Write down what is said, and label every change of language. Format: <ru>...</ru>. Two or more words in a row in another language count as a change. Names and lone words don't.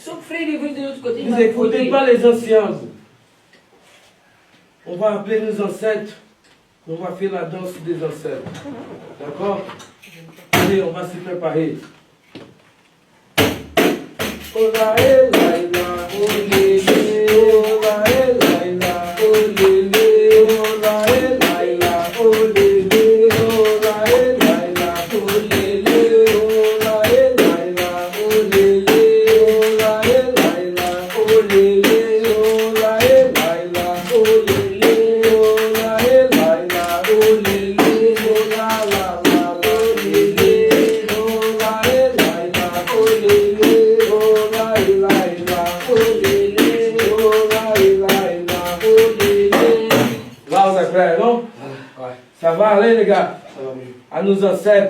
<fr>Son frère il est venu de l'autre côté. Vous n'écoutez pas les anciens. On va appeler nos ancêtres. On va faire la danse des ancêtres. D'accord? Allez, on va se préparer. Oh la eh, la la, oh lé lé, oh la eh, la la, oh lé lé, oh la eh, la la, oh lé lé, oh la eh, la la, oh lé lé, oh la eh, la la, oh lé lé, oh la eh, la la, oh lé lé, oh la eh, la la, oh lé lé, oh la eh, la la, oh lé lé, oh la la la, oh lé lé, oh la eh, la la, oh lé lé, oh la eh, la la, oh lé lé, oh la eh, la la, oh lé lé. Là, on est prêts, non? Ouais. Ça va aller, les gars? Ça va mieux. À nos ancêtres.</fr>